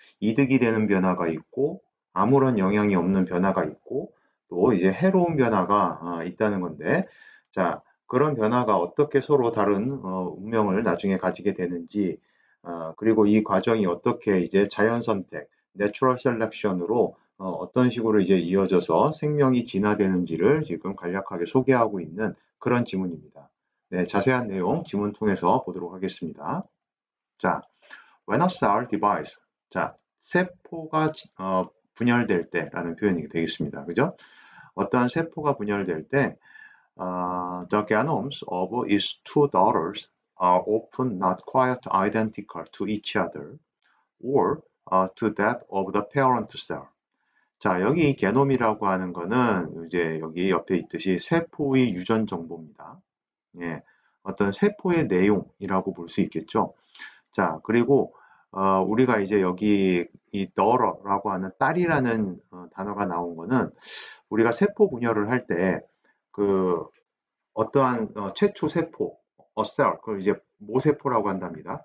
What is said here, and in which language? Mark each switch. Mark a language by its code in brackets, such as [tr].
[ko] 이득이 되는 변화가 있고, 아무런 영향이 없는 변화가 있고, 또 이제 해로운 변화가 있다는 건데, 자, 그런 변화가 어떻게 서로 다른 운명을 나중에 가지게 되는지, 그리고 이 과정이 어떻게 이제 자연 선택, 내추럴 셀렉션으로 어떤 식으로 이제 이어져서 생명이 진화되는지를 지금 간략하게 소개하고 있는 그런 지문입니다. 네, 자세한 내용 지문 통해서 보도록 하겠습니다. [en] 자, when a cell divides. [ko] 자, 세포가 분열될 때라는 표현이 되겠습니다. 그죠? 어떠한 세포가 분열될 때 [en] the genomes of its two daughters are often not quite identical to each other or to that of the parent cell. [ko] 자, 여기 게놈이라고 하는 거는 이제 여기 옆에 있듯이 세포의 유전 정보입니다. 예, 어떤 세포의 내용이라고 볼 수 있겠죠. 자, 그리고 우리가 이제 여기 이 daughter라고 하는 딸이라는 단어가 나온 거는 우리가 세포 분열을 할 때 그 어떠한 최초 세포, a cell, 그 이제 모세포라고 한답니다.